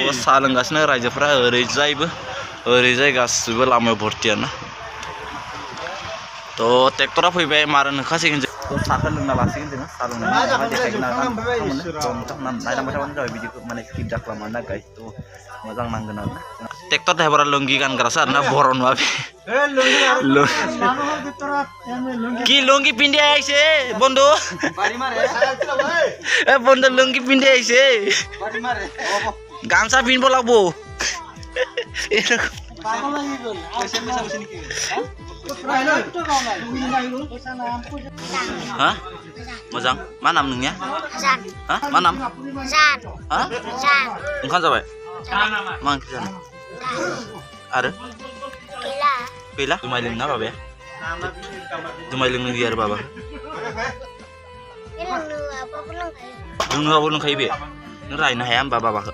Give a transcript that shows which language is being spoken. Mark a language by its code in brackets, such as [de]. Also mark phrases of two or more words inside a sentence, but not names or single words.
[brx] साहा लोंगासिनो रायजोफ्रा ओरैजाय गासिबो लामायाव भर्तियानो थ' ट्रेक्टरा फैबाय मारा होखासिगोन थ' साहाखौ लोंना लासिगोन जोङो साहा लोंनानै देखायगोन नोंथांमोना नायलांबाय थाबानो जाबाय बिदिखौ माने स्किप दाखालाम आरोना गाइस थ' मोजां नांगोन आरोना [en] tractor driverआ [brx] लुंगि गानग्रासो आरोना बर' नुवा [as] কি লুঙ্গি পিন্ধি আহিছে বন্ধু বন্ধু লুঙ্গি পিন্ধি আহিছে গামছা পিন্ধিব লাগব হা मोजां [brx] मा नाम नोंनिया हा मा नाम हा ओंखाम जाबाय मा ओंख्रि जानाय आरो गैला जुमाय लोंना बाबाया जुमाय लोंनो गैया आरो बाबा लोंनोबाबो लोंखायो बे नों रायनो हाया होमबा बाबाखौ